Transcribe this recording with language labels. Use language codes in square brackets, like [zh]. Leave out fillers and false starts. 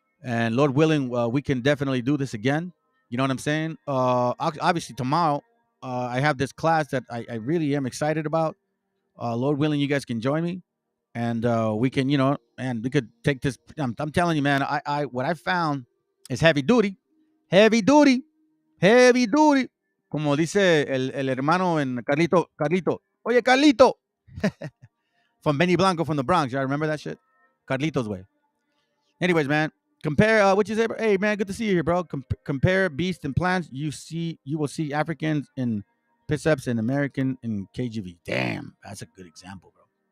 [en] And Lord willing, we can definitely do this again. You know what I'm saying? Obviously, tomorrow, I have this class that I really am excited about. Lord willing, you guys can join me. And we can, and we could take this. I'm telling you, man, what I found is heavy duty. Heavy duty. Heavy duty. [es] Como dice el hermano en Carlito. Oye, Carlito. [en] From Benny Blanco from the Bronx. Y'all remember that shit? Carlito's way. Anyways, man, compare what you say. Hey, man, good to see you here, bro. Compare beast and plants. You will see Africans in Piceps and American in KGV. Damn, that's a good example, bro.